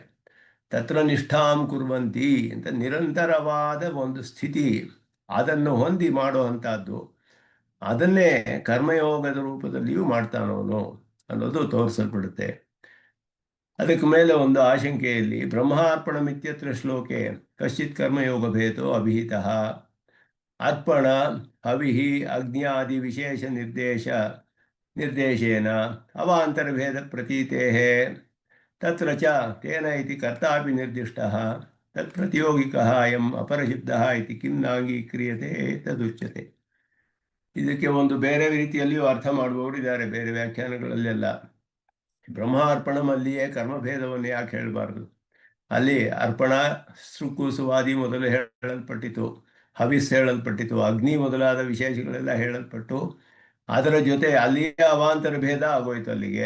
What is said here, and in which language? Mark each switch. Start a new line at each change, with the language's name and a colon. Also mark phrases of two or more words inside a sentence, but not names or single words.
Sanskrit: ತತ್ರ ನಿಷ್ಠಾಂ ಕುರ್ವಂತಿ
Kannada: ಅಂತ ನಿರಂತರವಾದ ಒಂದು ಸ್ಥಿತಿ, ಅದನ್ನು ಹೊಂದಿ ಮಾಡುವಂಥದ್ದು, ಅದನ್ನೇ ಕರ್ಮಯೋಗದ ರೂಪದಲ್ಲಿಯೂ ಮಾಡ್ತಾನವನು ಅನ್ನೋದು ತೋರಿಸಲ್ಪಡುತ್ತೆ. ಅದಕ್ಕೆ ಮೇಲೆ ಒಂದು ಆಶಂಕೆಯಲ್ಲಿ
Sanskrit: ಬ್ರಹ್ಮಾರ್ಪಣಮಿತ್ಯತ್ರ ಶ್ಲೋಕೆ ಕಶ್ಚಿತ್ ಕರ್ಮಯೋಗ ಭೇದೋ ಅಭಿಹಿತಃ ಅರ್ಪಣ ಹವಿಹಿ ಅಗ್ನ್ಯಾದಿ ವಿಶೇಷ ನಿರ್ದೇಶೇನ ಅವಾಂತರಭೇದ ಪ್ರತೀತೇಃ ತತ್ರ ಚ ತೇನ ಇತಿ ಕರ್ತಾಪಿ ನಿರ್ದಿಷ್ಟಃ ತತ್ ಪ್ರತಿಯೋಗಿಕಃ ಅಯಂ ಅಪರಶಬ್ದಃ ಇತಿ ಕಿಂ ನಾಂಗೀಕ್ರಿಯತೆ ತದುಚ್ಯತೆ.
Kannada: ಇದಕ್ಕೆ ಒಂದು ಬೇರೆ ರೀತಿಯಲ್ಲಿಯೂ ಅರ್ಥ ಮಾಡುವವರಿದ್ದಾರೆ ಬೇರೆ ವ್ಯಾಖ್ಯಾನಗಳಲ್ಲೆಲ್ಲ. ಬ್ರಹ್ಮಾರ್ಪಣಮಲ್ಲಿಯೇ ಕರ್ಮಭೇದವನ್ನು ಯಾಕೆ ಹೇಳಬಾರ್ದು? ಅಲ್ಲಿ ಅರ್ಪಣ, ಸುಕುಸುವಾದಿ ಮೊದಲು ಹೇಳಲ್ಪಟ್ಟಿತು, ಹವಿಸ್ ಹೇಳಲ್ಪಟ್ಟಿತು, ಅಗ್ನಿ ಮೊದಲಾದ ವಿಶೇಷಗಳೆಲ್ಲ ಹೇಳಲ್ಪಟ್ಟು ಅದರ ಜೊತೆ ಅಲ್ಲಿಯೇ ಅವಾಂತರ ಭೇದ ಆಗೋಯ್ತು ಅಲ್ಲಿಗೆ.